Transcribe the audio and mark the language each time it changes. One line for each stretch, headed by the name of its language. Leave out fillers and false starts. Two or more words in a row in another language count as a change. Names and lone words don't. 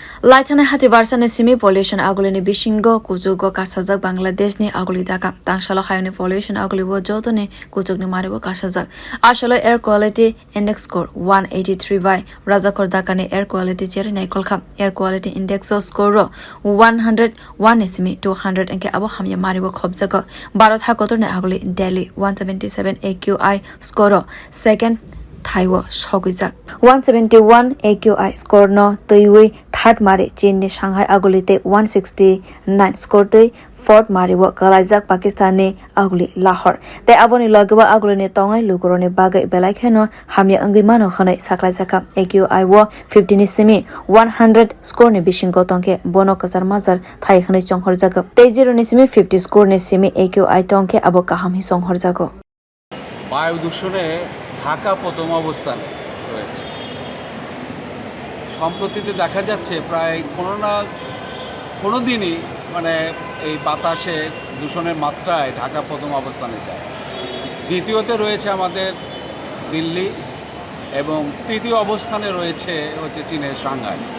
Kok Borok: Laitana hati varsane simi pollution aguli ni bishingo kwchugo kasa Bangladesh ni aguli Dhaka tang salo ni pollution aguli wo joto ni kwchug ni maribo kasa asalo
English: air quality index score
Kok Borok: 183 by rajakhor Dhaka ni
English: air quality
Kok Borok: cherwi naikha
English: air quality index score
Kok Borok: 101 ni simi 200 enke abo hamya maribo khobjago Bharat hakotor ni aguli Delhi 177
English: AQI score second
Kok Borok: Thaiwo Shogizak 171
English: AQI score
Kok Borok: no Taiwi third mari Chin ni Shanghai agulite 169 score tei fourth mari wo Kalaizak Pakistan ni aguli Lahore te aboni logwa aguli ni tongai lugoro ni bagai belai kheno hamya angi mano khanai saklaizaka AQI wo 50 ni semi 100 score ni bishingo tongke bono kasar mazar thai khanai chonghor jaga te 0 ni semi 50 score ni semi AQI tongke abo kaham hi songhor jago
Bangla: বায়ু দূষণে ঢাকা প্রথম অবস্থানে রয়েছে। সম্প্রতিতে দেখা যাচ্ছে প্রায় কোনো দিনই এই বাতাসে দূষণের মাত্রায় ঢাকা প্রথম অবস্থানে যায়। দ্বিতীয়তে রয়েছে আমাদের দিল্লি এবং তৃতীয় অবস্থানে রয়েছে চীনের সাংহাই।